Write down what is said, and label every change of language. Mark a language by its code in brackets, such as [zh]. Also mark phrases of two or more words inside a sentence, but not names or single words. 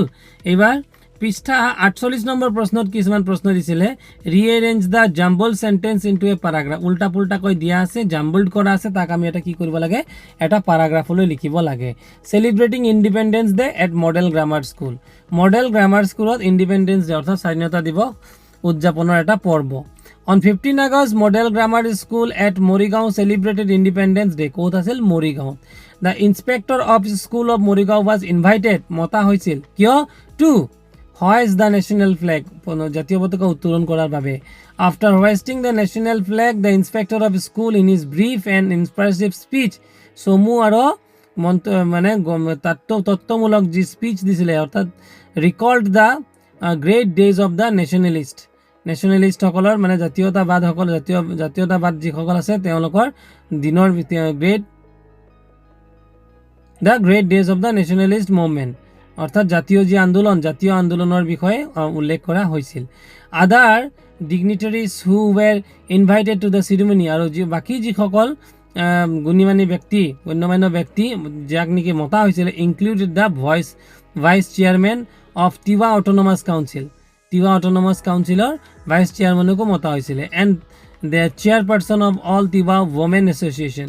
[as] এইবাৰ পৃষ্ঠা 48 নম্বৰ প্ৰশ্নত কিছুমান প্ৰশ্ন দিছিলে, [en] rearrange the jumble sentence into a paragraph. [as] উল্টা পুল্টাকৈ দিয়া আছে, জাম্বল্ড কৰা আছে, তাক আমি এটা কি কৰিব লাগে, এটা পাৰাগ্ৰাফলৈ লিখিব লাগে। [en] celebrating Independence Day at Model Grammar School. [as] মডেল গ্ৰামাৰ স্কুলত ইণ্ডিপেণ্ডেন্স ডে অৰ্থাৎ স্বাধীনতা দিৱস উদযাপনৰ এটা পৰ্ব। [en] On 15 August, Model Grammar School at Morigaon celebrated Independence Day. [as] ক'ত আছিল? [en] মৰিগাঁও। The inspector of school of Morigaon was invited, [as] মতা হৈছিল, কিয়? [en] To hoist the national flag, [as] জাতীয় পতাকা উত্তোলন কৰাৰ বাবে। [en] After hoisting the national flag, the inspector of school in his brief and impressive speech, [as] চমু আৰু মানে তত্ত্বমূলক যি স্পিচ দিছিলে, অৰ্থাৎ [en] recalled the great days of the nationalist, [as] নেশ্যনেলিষ্টসকলৰ মানে জাতীয়তাবাদ যিসকল আছে তেওঁলোকৰ দিনৰ [en] the great days of the nationalist movement, [as] অৰ্থাৎ জাতীয় আন্দোলনৰ বিষয়ে উল্লেখ কৰা হৈছিল। [en] other dignitaries who were invited to the ceremony, [as] আৰু বাকী যিসকল গণ্যমান্য ব্যক্তি যাক নেকি মতা হৈছিলে, [en] included the vice chairman of Tiwa Autonomous Council, [as] টিৱা অট'নমাছ কাউন্সিলৰ ভাইচ চেয়াৰমেনকো মতা হৈছিলে, [en] and the chairperson of All Tiwa Women Association.